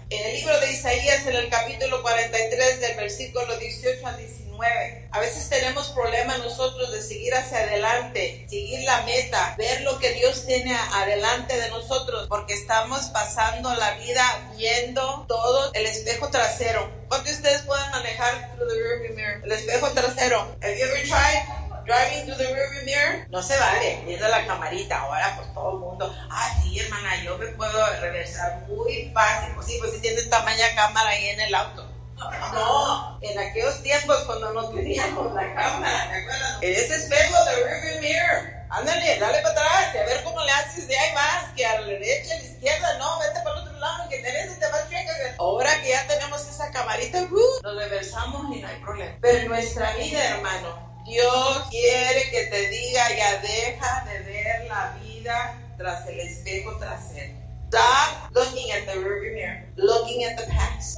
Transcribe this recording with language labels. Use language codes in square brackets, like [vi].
[es] En el libro de Isaías, en el capítulo 43, del versículo 18 al 19, a veces tenemos problemas nosotros de seguir hacia adelante, seguir la meta, ver lo que Dios tiene adelante de nosotros, porque estamos pasando la vida viendo todo el espejo trasero. ¿Cuántos de ustedes pueden manejar [en] through the rearview mirror? [es] El espejo trasero. [en] Have you ever tried driving through the rearview mirror? [es] No se vale, viendo la camarita. Ahora, pues todo el mundo, ah, sí, hermana, yo me puedo reversar muy fácil. Pues sí, pues si tiene tamaña cámara ahí en el auto. No, en aquellos tiempos cuando no teníamos la cámara, ¿te acuerdas? En ese espejo de rearview mirror, ándale, dale para atrás y a ver cómo le haces de ahí más, que a la derecha, a la izquierda, no, vete para el otro lado, que tenés y te vas chingando. Ahora que ya tenemos esa camarita, nos reversamos y no hay problema. Pero en nuestra vida, hermano, Dios quiere que te diga, ya deja de ver la vida tras el espejo trasero. [en] Stop looking at the rearview mirror, looking at the past.